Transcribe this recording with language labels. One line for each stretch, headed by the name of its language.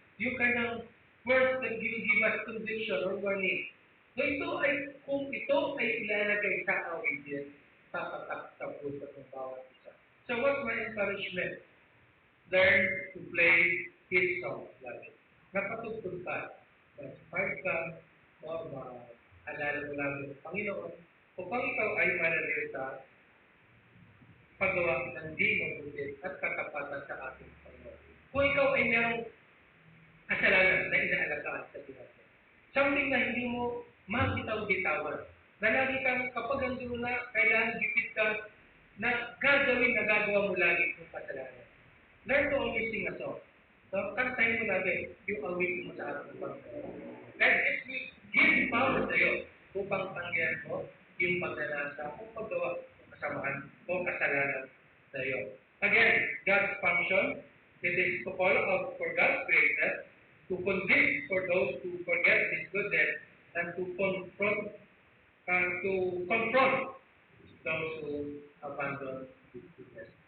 Filipino: Yung kanyang
English: words that give us conviction or warning.
Filipino: So kung ito ay ilalagay sa awitin, tapatak sa puso ng bawat isa.
English: So what's my encouragement? Learn to play his songs
Filipino: lagi. Napatugtog ka. Mag-part ka, o maalala mo lang yung Panginoon, upang ikaw ay manalil sa paggawa ng di mabuti at katapatan sa ating Panginoon. Kung ikaw ay merong kasalanan na inaalagaan sa buhay mo, something na hindi mo mabitaw-bitawan, na lagi kang kapag andun na, kailangan gipit ka, na gagawa mo lagi yung kasalanan.
English: Learn to always sing a song.
Filipino: So, kantahin mo lagi yung awit mo sa ating Panginoon.
English: And it will give power
Filipino: sa iyo upang tanggihan mo yung pagnanasa o paggawa ng kasamaan o kasalanan sa iyo.
English: Again, God's function, it is to call out for God's greatness, to convict for those who forget His goodness, and to confront those who abandon His goodness.